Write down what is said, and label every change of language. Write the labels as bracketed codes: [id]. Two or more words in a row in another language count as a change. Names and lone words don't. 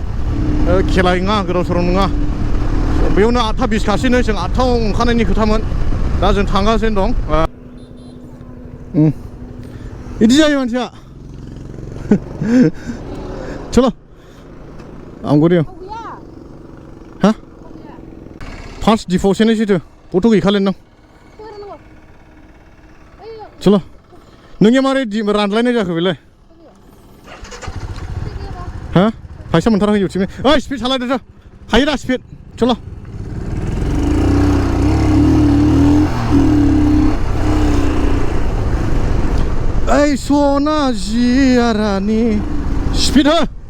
[brx] खेला नङा, गोदाव सोराव नङा. बेयावनो 8:20 खासैनो, जों 8:00 ओंखारनायनि खोथामोन. दा जों थांगासिनो दं. बिदि जायो मानसिया. चलो आंगो दे. हा फार्स्ट डिफाव से [hi] नहीं तो [brx] फोटो गैखाले नों. चलो नोंनिया मारै रानलायनाय जाखो बेलाय? हा फैसा मोनथाराखै इउटिउबनि. ओइ स्पिड सालायदो थ', हायो दा स्पिड. चलो ओइ सना जियारानि स्पिड हो.